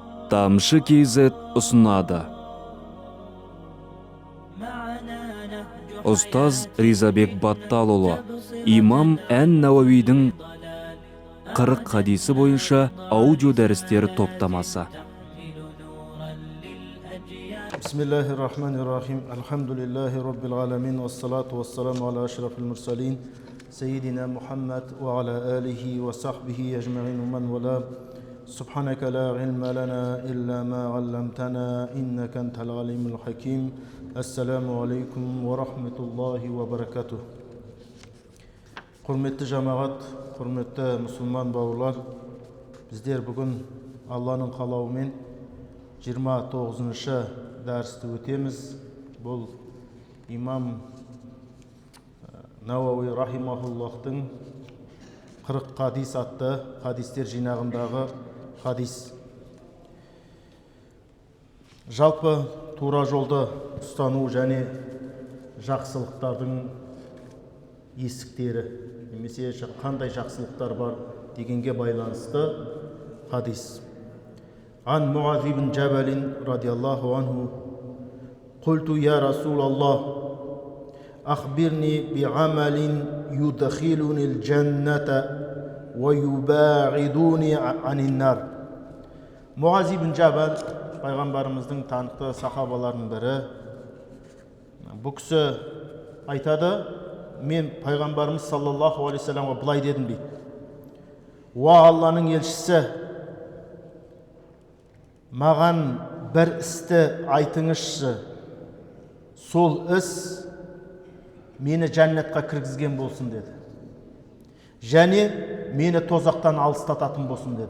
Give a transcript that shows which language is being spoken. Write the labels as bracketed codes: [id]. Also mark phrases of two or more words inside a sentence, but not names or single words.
[kk] Тамшы KZ ұсынады. Ұстаз Ризабек Батталұлы, имам Ән-Науауидің 40 хадисі бойынша аудио дәрістер топтамасы. [ar] بسم الله الرحمن الرحيم. الحمد لله رب العالمين والصلاة والسلام على أشرف المرسلين. سيدنا محمد وعلى آله وصحبه أجمعين من والى. سبحانك لا علم لنا إلا ما علمتنا إنك أنت العليم الحكيم. السلام عليكم ورحمة الله وبركاته. [kk] Құрметті жамағат, құрметті мұсылман бауырлар, біздер бүгін Алланың қалауымен 29-шы дәрісті өтеміз. Бұл имам Науауи рахимахуллахтың 40 хадис атты хадистер жинағындағы хадис. Жалпы тура жолды ұстану және жақсылықтардың есіктері, немесе қандай жақсылықтар бар дегенге байланысты хадис. [ar] عن معاذ بن جبل رضي الله عنه قلت يا رسول الله أخبرني بعمل يدخلني الجنة ويباعدني عن النار. [kk] Муаз ибн Джабал пайғамбарымыздың танықты сахабаларының бірі. Бұл кісі айтады, мен пайғамбарымыз [ar] صلى الله عليه [kk] саламға былай дедім дейді: уа Алланың елшісі, маған бір істі айтыңызшы, сол іс мені жәннатқа кіргізген болсын деді, және мені тозақтан алыстататын болсын деді.